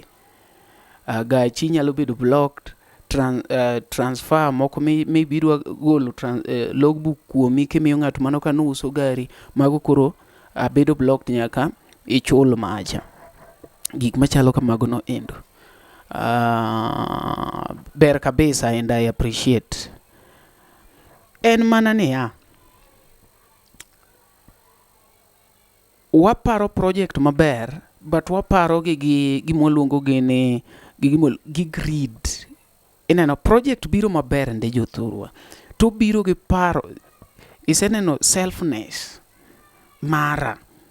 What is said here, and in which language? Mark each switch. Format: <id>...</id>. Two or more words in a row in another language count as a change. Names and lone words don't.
<luo>Gachi nyalo bedo blocked. Transfer moko maybe idwa golo logbook kuomi kimiyo ng'ato mano kanu uso gari, mago koro bedo blocked nyaka ichul maja. Gik machalo kamago no endo ber kabisa</luo> <en>and I appreciate.</en> <luo>En mana niya, waparo project maber but waparo gi gimoluongo gi greed. Ineno project biro maber nde jothurwa to biro gi paro, iseneno selfness mara.</luo>